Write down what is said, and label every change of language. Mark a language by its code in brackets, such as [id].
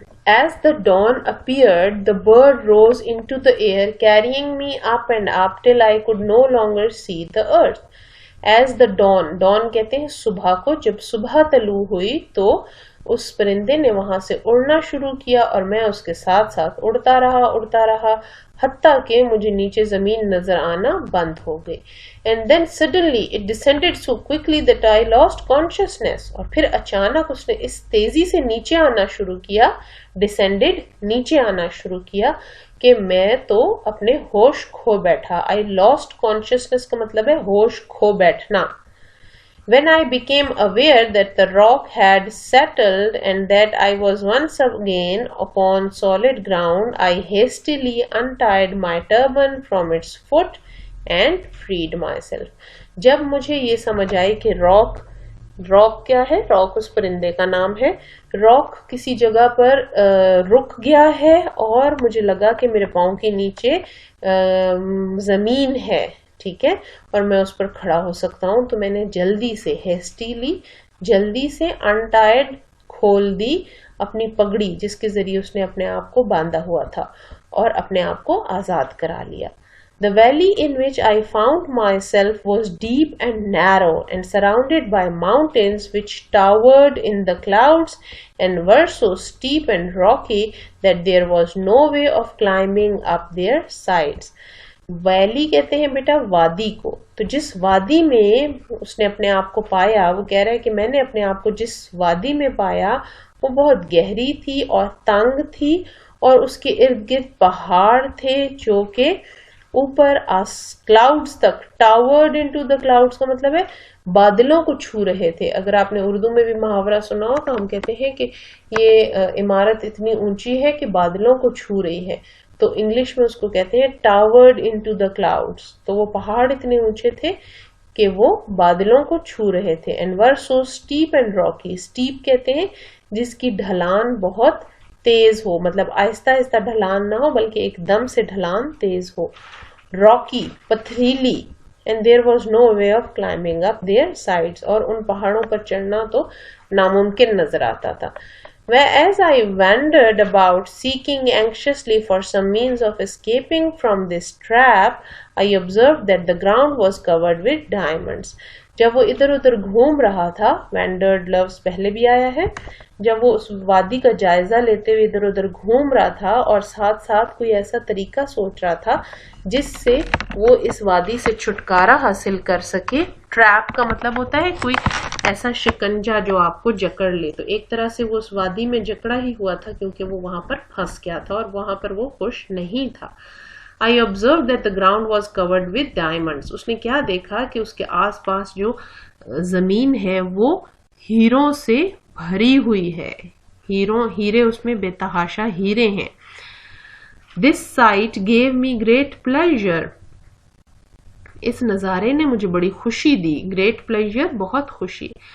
[en] As the dawn appeared, the bird rose into the air, carrying me up and up till I could no longer see the earth. As the dawn، [ur] dawn کہتے ہیں صبح کو، جب صبح طلوع ہوئی تو اس پرندے نے وہاں سے اڑنا شروع کیا اور میں اس کے ساتھ ساتھ اڑتا رہا حتیٰ کہ مجھے نیچے زمین نظر آنا بند ہو گئی. [en] And then suddenly it descended so quickly that I lost consciousness. [ur] اور پھر اچانک اس نے اس تیزی سے نیچے آنا شروع کیا، descended نیچے آنا شروع کیا کہ میں تو اپنے ہوش کھو بیٹھا. [en] I lost consciousness [ur] کا مطلب ہے ہوش کھو بیٹھنا. [en] When I became aware that the rock had settled and that I was once again upon solid ground, I hastily untied my turban from its foot and freed myself. [ur] جب مجھے یہ سمجھ آئی کہ راک کیا ہے، راک اس پرندے کا نام ہے، راک کسی جگہ پر رک گیا ہے اور مجھے لگا کہ میرے پاؤں کے نیچے زمین ہے، ٹھیک ہے، اور میں اس پر کھڑا ہو سکتا ہوں، تو میں نے جلدی سے ہیسٹیلی جلدی سے انٹائڈ کھول دی اپنی پگڑی جس کے ذریعے اس نے اپنے آپ کو باندھا ہوا تھا اور اپنے آپ کو آزاد کرا لیا. [en] The valley in which I found myself was deep and narrow and surrounded by mountains which towered in the clouds and were so steep and rocky that there was no way of climbing up their sides. [ur] Valley کہتے ہیں بیٹا وادی کو، تو جس وادی میں اس نے اپنے آپ کو پایا، وہ کہہ رہا ہے کہ میں نے اپنے آپ کو جس وادی میں پایا وہ بہت گہری تھی اور تنگ تھی، اور اس کے ارد گرد پہاڑ تھے جو کہ اوپر کلاؤڈز تک، [en] towered into the clouds [ur] کا مطلب ہے بادلوں کو چھو رہے تھے. اگر آپ نے اردو میں بھی محاورہ سنا ہو تو ہم کہتے ہیں کہ یہ عمارت اتنی اونچی ہے کہ بادلوں کو چھو رہی ہے، تو انگلش میں اس کو کہتے ہیں [en] Towered into the clouds. [ur] تو وہ پہاڑ اتنے اونچے تھے کہ وہ بادلوں کو چھو رہے تھے. [en] and were so steep and rocky, [ur] step کہتے ہیں جس کی ڈھلان بہت تیز ہو, مطلب آہستہ آہستہ ڈھلان نہ ہو بلکہ ایک دم سے ڈھلان تیز ہو. راکی, پتھریلی, [en] and there was no way of climbing up their sides, [ur] اور ان پہاڑوں پر چڑھنا تو ناممکن نظر آتا تھا. [en] Whereas I wandered about seeking anxiously for some means of escaping from this trap, I observed that the ground was covered with diamonds. [ur] جب وہ ادھر ادھر گھوم رہا تھا, وینڈرڈ لفظ پہلے بھی آیا ہے, جب وہ اس وادی کا جائزہ لیتے ہوئے ادھر ادھر گھوم رہا تھا اور ساتھ ساتھ کوئی ایسا طریقہ سوچ رہا تھا جس سے وہ اس وادی سے چھٹکارا حاصل کر سکے. ٹریپ کا مطلب ہوتا ہے کوئی ایسا شکنجا جو آپ کو جکڑ لے. تو ایک طرح سے وہ اس وادی میں جکڑا ہی ہوا تھا کیونکہ وہ وہاں پر پھنس گیا تھا اور وہاں پر وہ خوش نہیں تھا. [en] I observed that the ground was covered with diamonds. [ur] اس نے کیا دیکھا کہ اس کے آس پاس جو زمین ہے وہ ہیروں سے بھری ہوئی ہے. ہیرے اس میں بے تحاشا ہیرے ہیں. [en] This sight gave me great pleasure. [ur] اس نظارے نے مجھے بڑی خوشی دی. [en] Great pleasure, [ur] بہت خوشی.